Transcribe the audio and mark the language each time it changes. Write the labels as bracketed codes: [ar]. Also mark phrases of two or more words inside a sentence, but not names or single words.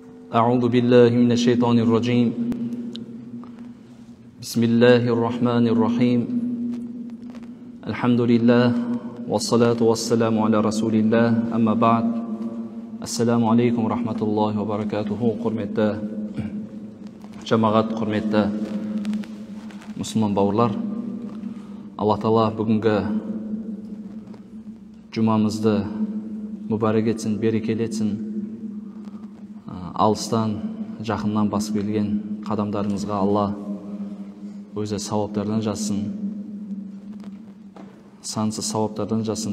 [ar] أعوذ بالله من الشيطان الرجيم بسم الله الرحمن الرحيم الحمد لله والصلاة والسلام على رسول الله أما بعد السلام عليكم ورحمة الله وبركاته [kk] құрметті жамағат, құрметті мұсылман бауырлар, Алла Тағала бүгінгі жұмамызды мүбәрек етсін, берекелі етсін. Алыстан, жақыннан басып келген қадамдарыңызға Алла өзі сауаптардан жазсын, сансыз сауаптардан жазсын.